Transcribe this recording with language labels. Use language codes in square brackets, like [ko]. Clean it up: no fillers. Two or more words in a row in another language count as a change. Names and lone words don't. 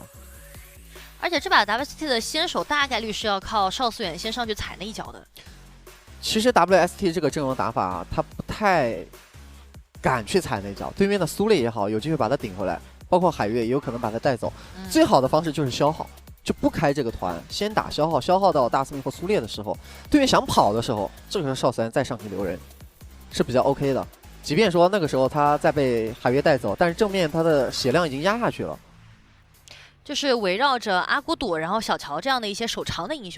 [zh] 而且這把 WST 的先手大概率是要靠邵思源先上去踩那一腳的。其實 WST 這個陣容打法，他不太敢去踩那腳。對面的蘇烈也好，有機會把他頂回來，包括海月也有可能把他帶走。最好的方式就是消耗，就不開這個團，先打消耗，消耗到大司命或蘇烈的時候，對面想跑的時候，這個時候邵思源再上去留人是比較 OK 的。即便說那個時候他再被海月帶走，但是正面他的血量已經壓下去了。就是圍繞着阿古朵，然後小喬這樣的一些手長的英雄，